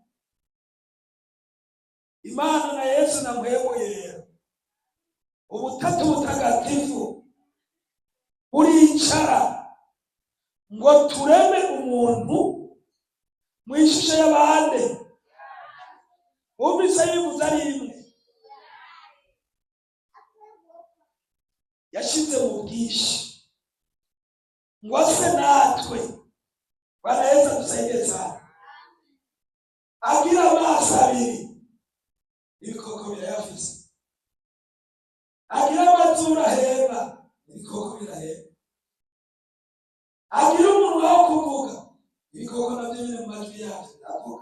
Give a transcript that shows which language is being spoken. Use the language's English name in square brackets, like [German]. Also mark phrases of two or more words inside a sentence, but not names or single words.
[Rundi] Imana na Yesu na Mpwemu Yera, ubutatu butagatifu buricara ngo tureme umuntu mu ishusho y'abandi. Ubise bivuze ari imwe, yashize mu bwinshi ngo ase natwe. [Swahili] Bwana Yesu adusaidie sana. [Rundi] Agira amaso abiri, ibikoko birayafise. Agira amazuru ahema, ibikoko birahema. Agira umunwa wo kuvuga, ibikoko nabyo nyine mu majwi yavyo biravuga.